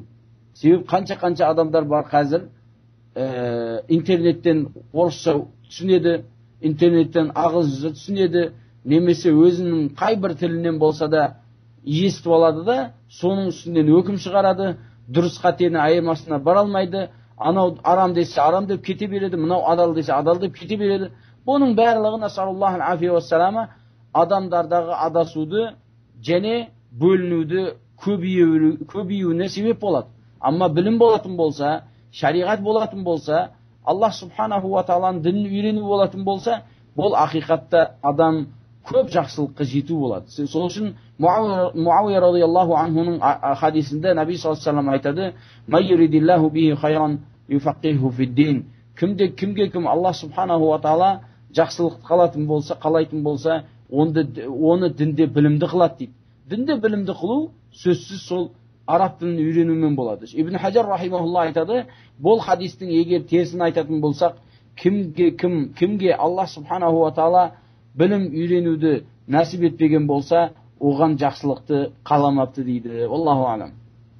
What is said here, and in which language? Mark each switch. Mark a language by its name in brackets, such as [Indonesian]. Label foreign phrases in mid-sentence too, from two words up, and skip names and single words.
[Kazakh] Себебі қанша адамдар бар қазір, интернеттен орысша түсінеді, интернеттен ағылшынша түсінеді, немесе өзінің қай бір тілінен болса да естіп алады да, соның үстінен өкім шығарады, дұрыс қатені айырмасына бара алмайды, анау арам десе арам деп кете береді, мынау адал десе адал деп кете береді. Бұның барлығы [Arabic] صلى الله عليه وسلم [Kazakh] адамдардағы адасуды және бөлінуді көбеюіне себеп болады. Амма білім болатын болса, шариғат болатын болса, [Arabic] الله سبحانه وتعالى [Kazakh] дінін үйрену болатын болса, бұл ақиқатта адам көп жақсылыққа жету болады. Сол үшін Муауия [Arabic] رضي الله عنه [Kazakh] хадисінде Наби [Arabic] صلى الله عليه وسلم [Kazakh] айтады: [Arabic] "من يرد الله به خيرا يفقهه في الدين." [Kazakh] Кімге [Arabic] الله سبحانه وتعالى [Kazakh] жақсылық қалайтын болса, оны дінде білімді қылады дейді. Дінде білімді қылу сөзсіз сол араб тілін үйренумен болады. Ибн Хаджар рахимахулла айтады, бұл хадистің егер терсін айтатын болсақ, кімге [Arabic] الله سبحانه وتعالى [Kazakh] білім үйренуді нәсіп етпеген болса, оған жақсылықты қаламапты дейді. [Arabic] الله أعلم.